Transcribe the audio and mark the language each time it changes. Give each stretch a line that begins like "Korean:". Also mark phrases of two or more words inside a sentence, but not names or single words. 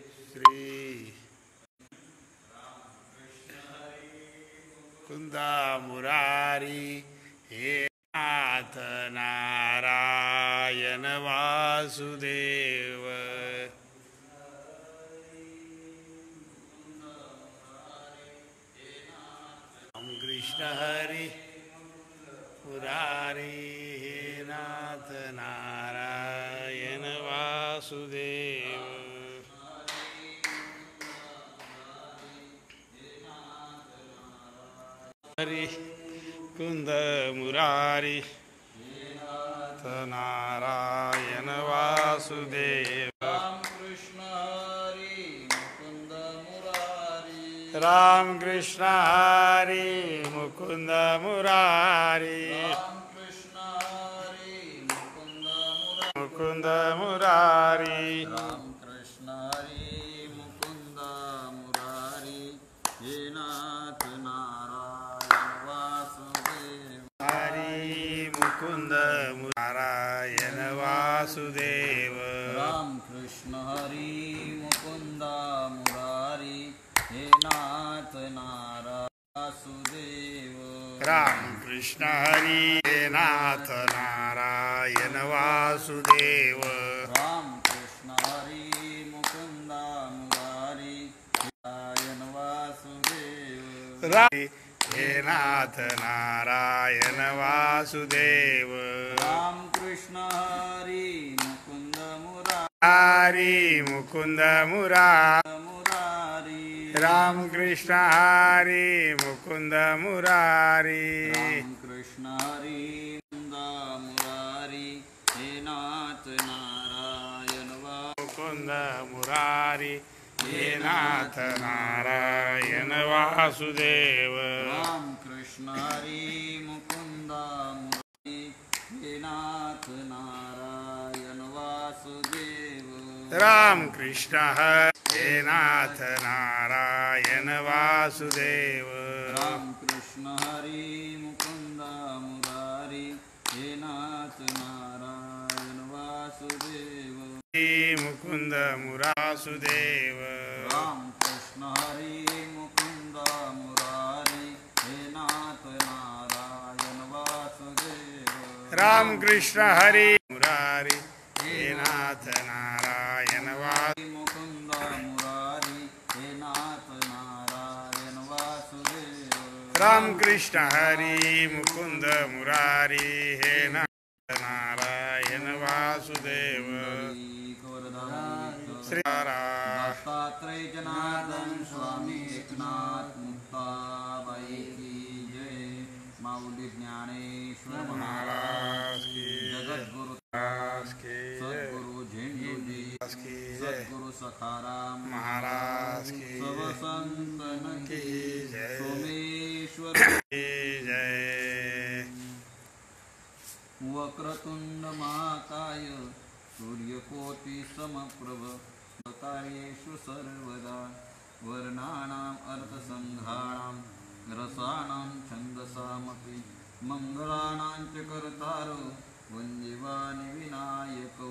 Marathi: श्री कुंदा मुरारी हे नाथ नारायण वासुदेव। राम कृष्ण हरि मुरारी हे नाथ नारायण वासुदेव। हरि कुंद मुरारी नारायण वासुदेव। राम कृष्ण हरि मुकुंद मुरारी। राम कृष्ण हरि मुकुंद मुरारी। राम कृष्ण हरि मुकुंद मुरारी। राम कृष्ण हरि मुकुंद मुरारी। हे नाथ नारायण वासुदेव। हरि मुकुंद नारायण वासुदेव। राम कृष्ण हरि मुकुंद मुरारी। हे नाथ नारायण वासुदेव। राम कृष्ण हरि हे नाथ नारायण वासुदेव। राम कृष्ण हरि मुकुंद मुरारी। नारायण वासुदेव। हे नाथ नारायण वासुदेव। राम कृष्ण हरि मुकुंद हरि मुकुंद मुरारी। मुरारी। राम कृष्ण हरि मुकुंद मुरारी। राम कृष्ण हरि मुकुंद मुरारी। हे नाथ नारायण मुकुंद मुरारी हे नाथ नारायण वासुदेव। राम कृष्ण हरि मुकुंद मुरारी। हे नाथ नारायण वासुदेव। राम कृष्ण हे नाथ नारायण वासुदेव। राम कृष्ण हरि मुकुंद मुरारी। हे नाथ नारायण वासुदेव। मुकुंद मुरासुदेव। राम कृष्ण हरि मुकुंद मुरारी। हे नाथ नारायण वासुदेव। राम कृष्ण हरि मुरारी हे नाथ नारायण वासुदेव। मुकुंद मुरारी। हे नाथ नारायण वासुदेव। राम कृष्ण हरि मुकुंद मुरारी हे नाथ नारायण वासुदेव।
Hindi: श्री दत्तात्रेय जनार्दन स्वामी एकनाथ मुक्ताबाई की जय। माऊली ज्ञानेश्वर महाराज की जगद्गुरु महाराज की सद्गुरु झेंडूजी सद्गुरु सखाराम महाराज की सब संतन की जय। सोमेश्वर की जय।
Sanskrit: वक्रतुंड महाकाय सूर्यकोटि समप्रभ कार्येषु सर्वदा। वर्णानाम् अर्थसंघानां रसानां छन्दसामपि मंगलानां च कर्तारो वन्द्यवानि विनायको।